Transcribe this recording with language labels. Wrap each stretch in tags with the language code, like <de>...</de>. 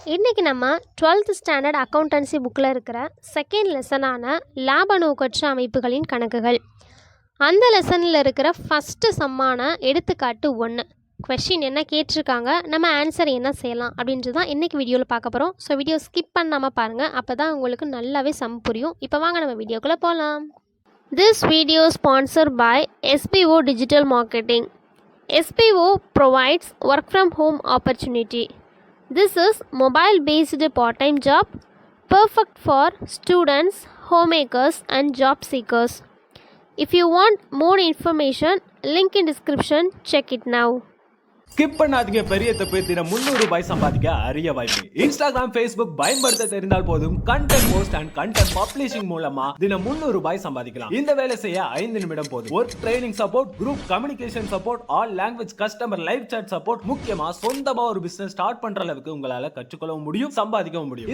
<ta>இன்னைக்கு நம்ம 12th standard accountancy புக்கில் இருக்கிற செகண்ட் லெசனான லாப நோக்கற்ற அமைப்புகளின் கணக்குகள். அந்த லெசனில் இருக்கிற ஃபஸ்ட்டு சம்மான எடுத்துக்காட்டு 1. கொஷின் என்ன கேட்டிருக்காங்க, நம்ம ஆன்சர் என்ன செய்யலாம் அப்படின்றது தான் இன்றைக்கி வீடியோவில் பார்க்க போகிறோம். ஸோ வீடியோ ஸ்கிப் பண்ணாமல் பாருங்கள், அப்போ தான் உங்களுக்கு நல்லாவே சம் புரியும். இப்போ வாங்க நம்ம வீடியோக்குள்ளே போகலாம்.</ta> <en>This video sponsored by SBO Digital Marketing. SBO provides work from home opportunity. This is mobile based part-time job perfect for students, homemakers and job seekers. If you want more information, link in description, check it now.</en> <ta>Skip பண்ணாதீங்க, பெரிய தப்பு. தினம் 300 ரூபாய் சம்பாதிக்க அரிய வாய்ப்பு. Instagram, Facebook பயன்படுத்த தெரிந்தால் போதும். Content post and content publishing மூலமா தினம் 300 ரூபாய் சம்பாதிக்கலாம். இந்த வேலை செய்ய 5 நிமிடம் போதும். Work training support, group communication support, all language customer live chat support, முக்கியமா சொந்தமா ஒரு பிசினஸ் ஸ்டார்ட் பண்ற அளவுக்கு உங்களால கற்றுக்கொள்ளவும் முடியும், சம்பாதிக்கவும் முடியும்.</ta>